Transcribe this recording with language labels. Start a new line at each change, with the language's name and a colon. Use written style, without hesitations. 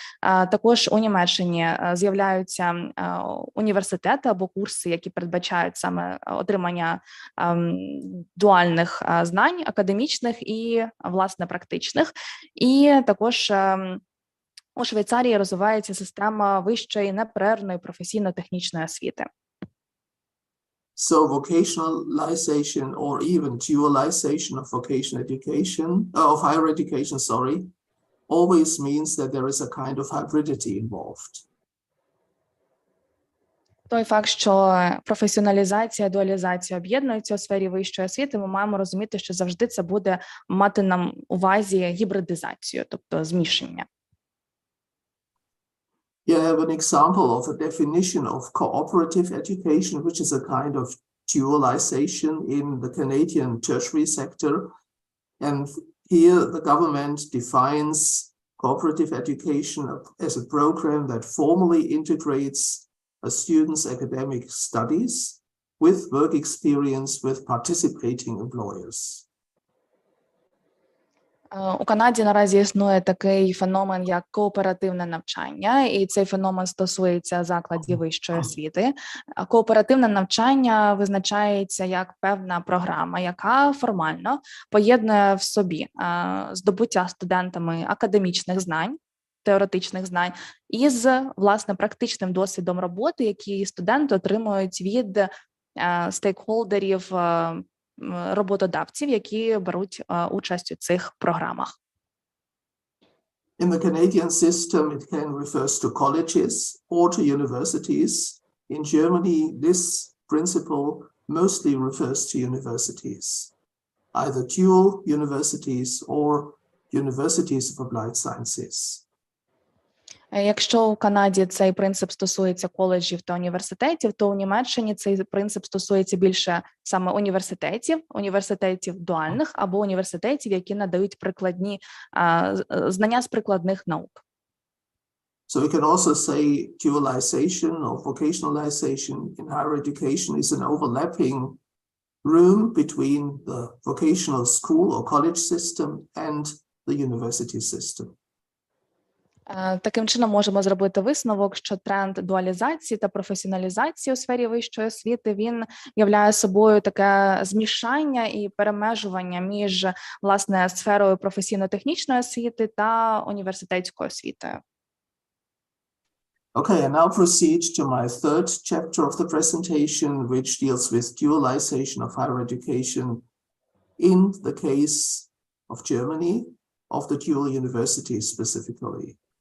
Ukrainian: Також у Німеччині з'являються університети або курси, які передбачають саме отримання дуальних знань, академічних і, власне, практичних. І також у Швейцарії розвивається система вищої неперервної професійно-технічної освіти.
English: So vocationalization or even dualization of vocational education, of higher education, always means that there is a kind of hybridity involved.
Ukrainian: Той факт, що професіоналізація, дуалізація об'єднуються у сфері вищої освіти, ми маємо розуміти, що завжди це буде мати на увазі гібридизацію, тобто змішання.
English: Here I have an example of a definition of cooperative education, which is a kind of dualization in the Canadian tertiary sector. And here the government defines cooperative education as a program that formally integrates a student's academic studies with work experience with participating employers.
Ukrainian: У Канаді наразі існує такий феномен, як кооперативне навчання, і цей феномен стосується закладів вищої освіти. Кооперативне навчання визначається як певна програма, яка формально поєднує в собі здобуття студентами академічних знань, теоретичних знань, із, власне, практичним досвідом роботи, які студенти отримують від стейкхолдерів, роботодавців, які беруть участь у цих програмах.
English: In the Canadian system, it can refers to colleges or to universities. In Germany, this principle mostly refers to universities, either dual universities or universities of applied sciences.
Ukrainian: Якщо у Канаді цей принцип стосується коледжів та університетів, то у Німеччині цей принцип стосується більше саме університетів дуальних або університетів, які надають прикладні знання з прикладних наук.
English: So we can also say dualization or vocationalization in higher education is an overlapping room between the vocational school or college system and the university system.
Ukrainian: Таким чином можемо зробити висновок, що тренд дуалізації та професіоналізації у сфері вищої освіти, він являє собою таке змішання і перемежування між, власне, сферою професійно-технічної освіти та університетською освітою.
English: Okay, I now proceed to my third chapter of the presentation, which deals with dualization of higher education in the case of Germany, of the dual universities specifically.